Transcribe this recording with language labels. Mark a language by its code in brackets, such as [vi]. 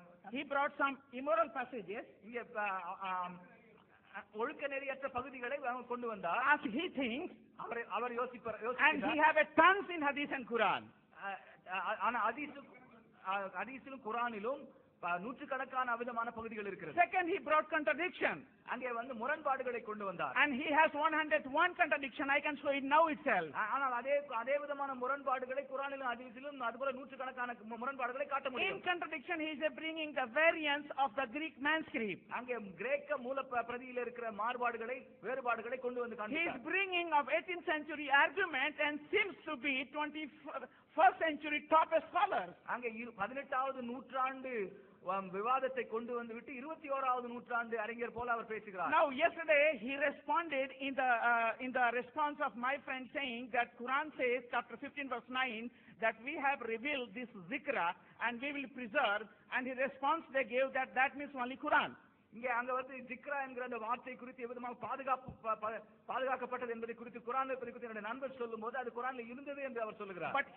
[en] He brought some immoral passages [ta] இங்கே ஒழுக்க நெறியற்ற பகுதிகளை கொண்டு வந்தார். [en] as he thinks, [ta] our யோசிப்பார். [en] and he have a tons in Hadith and Quran. [ta] ஆனா ஹதீஸிலும் குரானிலும் நூற்றுக்கணக்கான விதமான பகுதிகள் இருக்கிறது. [en] Second, he brought contradiction. [ta] அங்கே முரண்பாடுகளை கொண்டு வந்தார். [en] And he has 101 contradiction. I can show it now itself. [ta] ஆனால் அதே விதமான முரண்பாடுகளை குரானிலும் ஹதீஸிலும் அதுபோல நூற்றுக்கணக்கான முரண்பாடுகளை காட்ட [en] In [ta] முடியும். [en] contradiction, he is bringing the variance of the Greek manuscript. [ta] அங்கே கிரேக்க மூல பிரதியில் இருக்கிற வேறுபாடுகளை கொண்டு வந்து [en] He is [ta] காண்பித்தார். [en] bringing of 18th century argument and seems to be 21st century top scholars. [ta] அங்கே 18வது நூற்றாண்டு விவாதத்தை கொண்டு வந்து விட்டு 21வது நூற்றாண்டு அறிஞர் போல அவர் பேசுகிறார். [en] Now yesterday he responded in the response of my friend saying that Quran says chapter 15 verse 9 that we have revealed this zikra and we will preserve, and his response they gave that means only Quran. [ta] இங்கே அங்க ஜிக்ரா என்கிற அந்த வார்த்தை குறித்து எவ்விதமாக பாதுகாக்கப்பட்டது என்பதை குறித்து குரானை குறித்து என்னுடைய நண்பர் சொல்லும்போது அது குரான்ல இருந்தது என்று அவர் சொல்லுகிறார்.